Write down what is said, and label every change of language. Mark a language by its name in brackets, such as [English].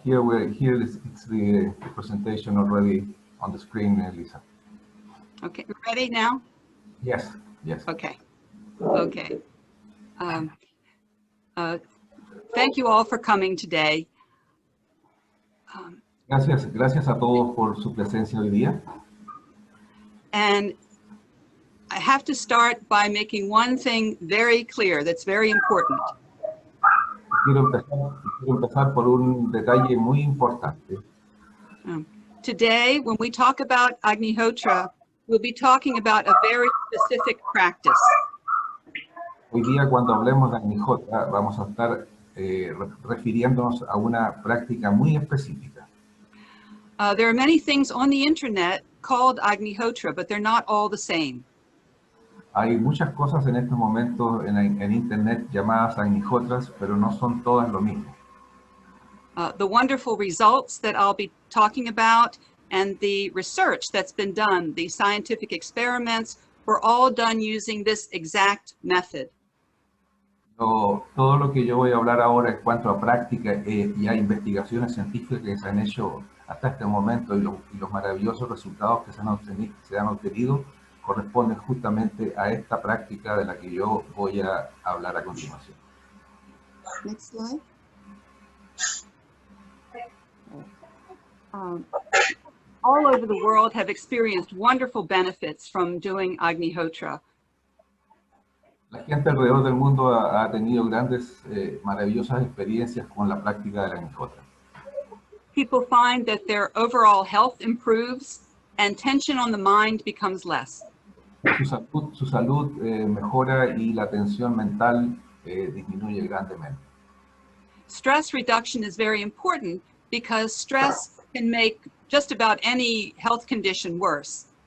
[English] Here it's the presentation already on the screen, Lisa. Okay, ready now? Yes. Yes. Okay. Okay. Thank you all for coming today. [Spanish] Gracias a todos por su presencia hoy día. [English] And I have to start by making one thing very clear that's very important. [Spanish] Quiero empezar por un detalle muy importante. [English] Today, when we talk about Agnihotra, we'll be talking about a very specific practice. [Spanish] Hoy día, cuando hablemos de Agnihotra, vamos a estar refiriéndonos a una práctica muy específica. [English] There are many things on the internet called Agnihotra, but they're not all the same. [Spanish] Hay muchas cosas en estos momentos en internet llamadas Agnihotras, pero no son todas lo mismo. [English] The wonderful results that I'll be talking about and the research that's been done, the scientific experiments, were all done using this exact method. [Spanish] Todo lo que yo voy a hablar ahora en cuanto a práctica y a investigaciones científicas que se han hecho hasta este momento y los maravillosos resultados que se han obtenido corresponden justamente a esta práctica de la que yo voy a hablar a continuación. [English] Next slide. All over the world have experienced wonderful benefits from doing Agnihotra. [Spanish] La gente alrededor del mundo ha tenido grandes, maravillosas experiencias con la práctica de la Agnihotra. [English] People find that their overall health improves and tension on the mind becomes less. [Spanish] Su salud mejora y la tensión mental disminuye grandemente. [English] Stress reduction is very important because stress can make just about any health condition worse.